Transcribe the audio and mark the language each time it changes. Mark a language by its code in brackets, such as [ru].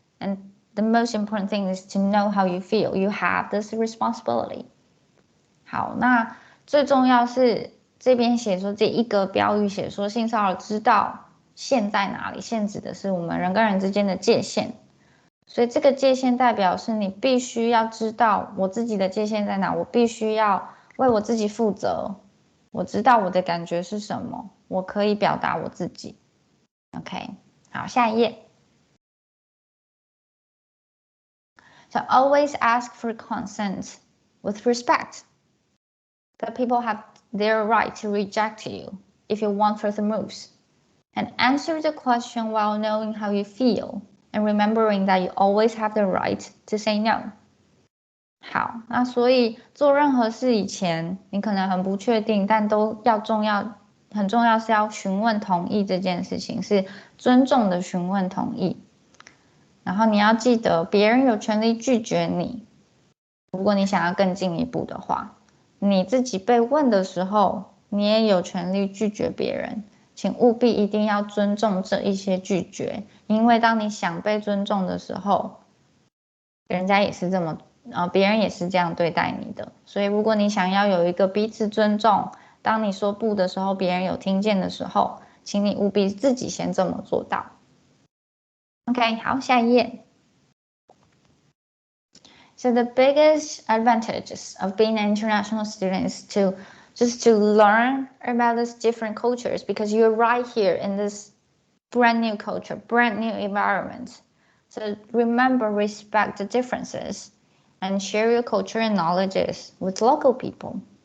[en] And the most important thing is to know how you feel. You have this responsibility. [zh] 好，那最重要是这边写说这一个标语写说性骚扰知道线在哪里，线指的是我们人跟人之间的界限。所以这个界限代表是你必须要知道我自己的界限在哪，我必须要为我自己负责，我知道我的感觉是什么，我可以表达我自己。 OK， 好，下一页。 [en] So always ask for consent with respect. That people have their right to reject you if you want further moves. And answer the question while knowing how you feel and remembering that you always have the right to say no. [zh] 好，那所以做任何事以前，你可能很不确定，但都很重要是要询问同意这件事情，是尊重的询问同意。然后你要记得，别人有权利拒绝你。如果你想要更进一步的话，你自己被问的时候，你也有权利拒绝别人。请务必一定要尊重这一些拒绝，因为当你想被尊重的时候，人家也是别人也是这样对待你的。所以如果你想要有一个彼此尊重，当你说不的时候，别人有听见的时候，请你务必自己先这么做到。 OK， 好，下一页。 [en] So the biggest advantages of being an international student is to learn about these different cultures, because you're right here in this brand new culture, brand new environment. So remember, respect the differences and share your culture and knowledges with local people.